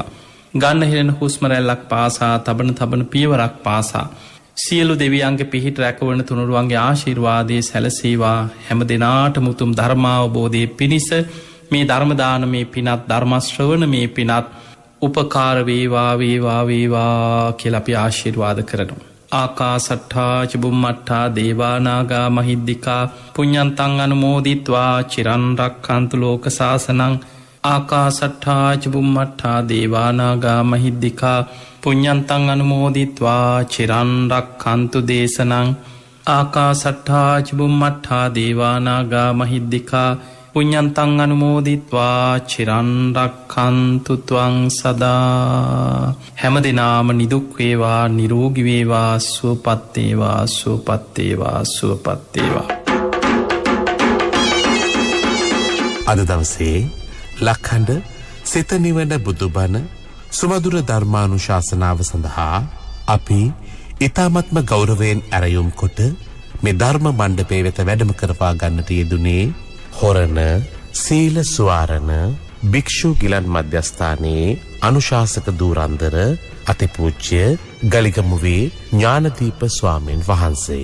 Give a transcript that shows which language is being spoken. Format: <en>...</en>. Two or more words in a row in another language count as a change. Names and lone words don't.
<si>ගන්න හිරෙන හුස්ම රැල්ලක් පාසා තබන පියවරක් පාසා සියලු දෙවියන්ගේ පිහිට රැකවරණ තුනුරුවන්ගේ ආශිර්වාදයේ සැලසේවා. හැම දිනාටම උතුම් ධර්මාවබෝධයේ පිණිස මේ ධර්ම දානමේ පිනත් ධර්ම ශ්‍රවණමේ පිනත් උපකාර වේවා වේවා වේවා කියලා අපි ආශිර්වාද කරනවා.</si> <pi>ආකාසට්ඨා ච බුම්මට්ඨා දේවා නාග මහිද්దికා පුඤ්ඤන්තං අනුමෝදිත්වා චිරන් රක්ඛන්තු ලෝක සාසනං. ආකාසට්ඨා ච බුම්මට්ඨා දේවා නාග මහිද්దికා පුඤ්ඤන්තං අනුමෝදිත්වා චිරන් රක්ඛන්තු දේශනං. ආකාසට්ඨා ච බුම්මට්ඨා දේවා නාග මහිද්దికා පුඤ්ඤන්තං අනුමෝදිත්වා චිරන් රක්ඛන්තු ත්වං සදා.</pi> <si>හැම දිනාම නිදුක් වේවා නිරෝගී වේවා සුවපත් වේවා සුවපත් වේවා සුවපත් වේවා. අද දවසේ ලක්හඬ සිත නිවන බුදුබණ සුමధుර ධර්මානුශාසනාව සඳහා අපි ඊ타මත්ම ගෞරවයෙන් ඇරයුම් කොට මේ ධර්ම මණ්ඩපයේ වෙත වැඩම කරවා ගන්නට යෙදුනේ හොරණ සීල සුවාරණ භික්ෂු ගිලන් මධ්‍යස්ථානයේ අනුශාසක ධූරන්දර අතිපූජ්‍ය ගලිගමුවේ ඥානදීප ස්වාමීන් වහන්සේ.</si>